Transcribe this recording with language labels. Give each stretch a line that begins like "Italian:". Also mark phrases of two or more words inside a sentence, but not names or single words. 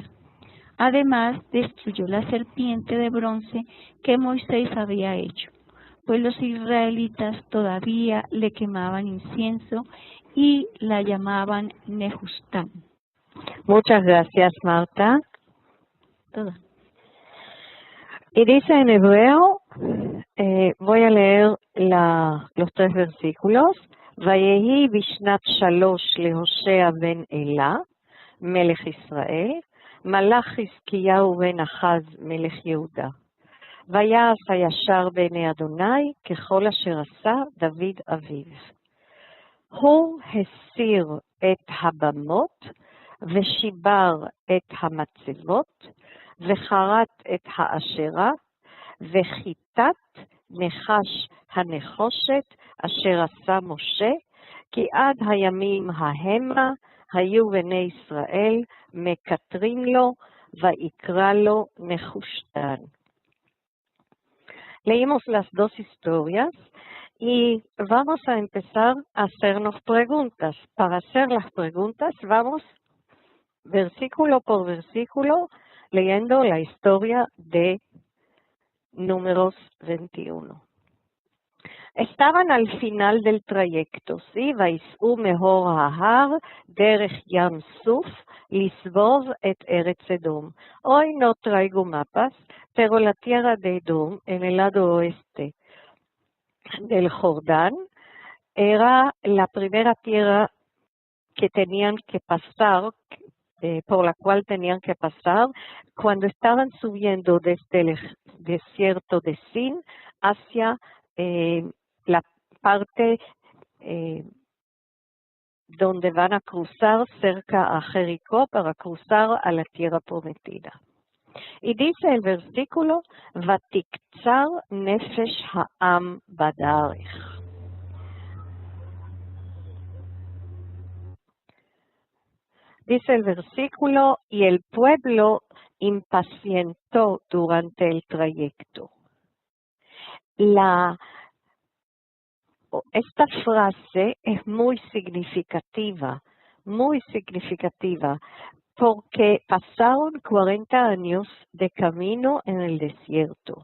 Spanish: Además, destruyó la serpiente de bronce que Moisés había hecho, pues los israelitas todavía le quemaban incienso y la llamaban Nehustán. Muchas gracias, Marta. Toda. Y dice en hebreo, voy a leer los 3 versículos.
Hebrew: ויהי בשנת שלוש להושע בן אלה מלך ישראל מלך חזקיהו בן אחז מלך יהודה. ויעש הישר בעיני אדוני ככל אשר עשה דוד אביו. הוא הסיר את הבמות ושיבר את המצבות וחרט את האשרה וחיטת נחש הנחושת אשר עשה משה, כי עד הימים ההמה היו בני ישראל מקטרים לו ויקרא לו נחושתן.
Spanish: Leímos las 2 historias y vamos a empezar a hacernos preguntas. Para hacer las preguntas vamos versículo por versículo leyendo la historia de Números 21. Estaban al final del trayecto, ¿sí?
Hebrew: ויסעו מהור ההר דרך ים סוף לסבוב את ארץ אדום.
Spanish: Hoy no traigo mapas, pero la tierra de Edom, en el lado oeste del Jordán, era la primera tierra que tenían que pasar, por la cual tenían que pasar cuando estaban subiendo desde el desierto de Sin hacia la parte donde van a cruzar cerca a Jericó para cruzar a la tierra prometida. Y dice el versículo,
Hebrew: ותקצר נפש העם בדרך.
Spanish: Dice el versículo, y el pueblo impacientó durante el trayecto. Esta frase es muy significativa, porque pasaron 40 años de camino en el desierto.